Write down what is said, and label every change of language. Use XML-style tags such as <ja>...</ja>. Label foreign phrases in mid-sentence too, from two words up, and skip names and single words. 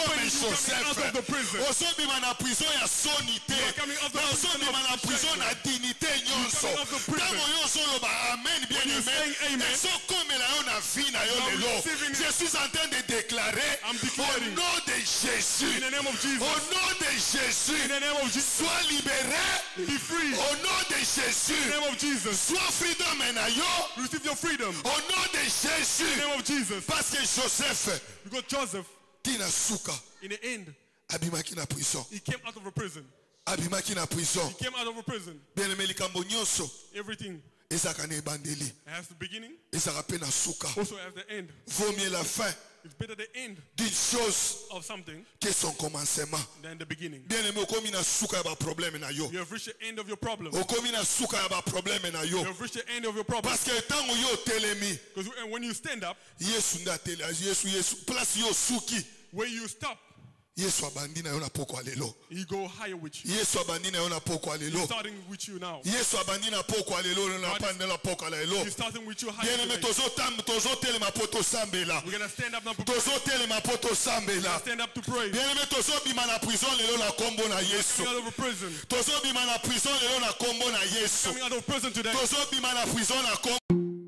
<en>opening you coming out of the Joseph, prison.</en> <ln>ozobima na prison ya soni te,</ln> <en>You are coming out of the</en> <ln>mais</ln> <en>prison</en> <ln>ozobima</ln> <en>of</en> <ln>na prison</ln> <en>shame.</en> <ln>na dignité nyonso.</ln> <en>coming out of the prison.</en> <ln>Ntango yo ozoloba amen bien</ln> <en>When you</en> <ln>aimé,</ln> <en>saying amen,</en> <ln>ezokomela yo na vie na yo</ln> <en>you are</en> <ln>lelo.</ln> <en>receiving it.</en> <fr>Je suis en train de déclarer</fr> <en>I'm</en> <fr>au</fr> <en>declaring.</en> <fr>nom de Jésus,</fr> <en>In the name of Jesus.</en> <fr>au nom de Jésus,</fr> <en>In the name of Jesus.</en> <fr>sois libéré.</fr> <en>Be free.</en> <fr>Au nom de</fr> <en>In the</en> <fr>Jésus,</fr> <en>name of Jesus.</en> <ln>sois freedom na yo.</ln> <en>Receive your freedom.</en> <fr>Au nom de</fr> <en>In</en> <fr>Jésus,</fr> <en>the name of Jesus.</en> <fr>parce que Joseph</fr> <en>Because Joseph,</en> <ln>tina suka</ln> <en>in the end,</en> <ln>abimaki na prison,</ln> <en>he came out of a prison.</en> <ln>abimaki na prison.</ln> <en>He came out of a prison.</en> <ln>Bien-aimé, likambo nyonso</ln> <en>Everything</en> <ln>ezalaka na ebandeli,</ln> <en>has the beginning,</en> <ln>ezalaka pe na suka.</ln> <en>also has the end.</en> <fr>Vaut mieux la fin</fr> <en>It's better the end</en> <fr>d'une chose</fr> <en>of something</en> <fr>que son commencement.</fr> <en>than the beginning.</en> <ln>Bien-aimé, okomi na suka ya ba problème na yo,</ln> <en>You have reached the end of your problem.</en> <ln>okomi na suka ya ba problème na yo,</ln> <en>You have reached the end of your problem.</en> <fr>parce que</fr> <ln>ntango yo otelemi,</ln> <en>Because when you stand up,</en> <ln>Yesu nde atele, Yesu place yo suki,</ln> <en>where you stop,</en> <ln>Yesu abandi na yo na pokwa lelo,</ln> <en>he go higher with you.</en> <ln>Yesu abandi na yo na pokwa lelo,</ln> <en>Starting with you now.</en> <ln>Yesu abandi na pokwa lelo na pande na pokwa lelo.</ln> <en>He's starting with you higher</en> <ln>Bien-aimé,</ln> <en>today.</en> <ln>tozotelema po tosambela,</ln> <en>We're going to stand up now to pray.</en> <ln>tozotelema po tosambela.</ln> <en>Stand up to pray.</en> <ln>Bien-aimé, tozobima na prison lelo na kombo na Yesu,</ln> <en>Coming out of a prison.</en> <ln>tozobima na prison lelo na kombo na Yesu,</ln> <en>Coming out of prison today.</en> <ln>tozobima na prison na kombo</ln>